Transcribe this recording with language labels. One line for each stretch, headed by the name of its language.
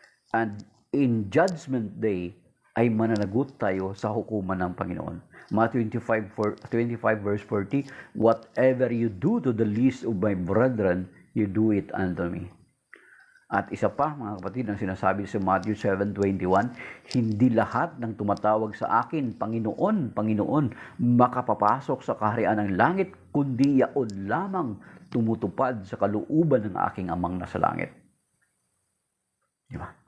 English: And in Judgment Day
Filipino: ay mananagot tayo sa hukuman ng Panginoon.
English: Matthew 25 verse 40, whatever you do to the least of my brethren, you do it unto me.
Filipino: At isa pa, mga kapatid, ang sinasabi sa Matthew 7:21, hindi lahat ng tumatawag sa akin, Panginoon, Panginoon, makapapasok sa kaharian ng langit, kundi yaon lamang tumutupad sa kalooban ng aking amang nasa langit. Di ba?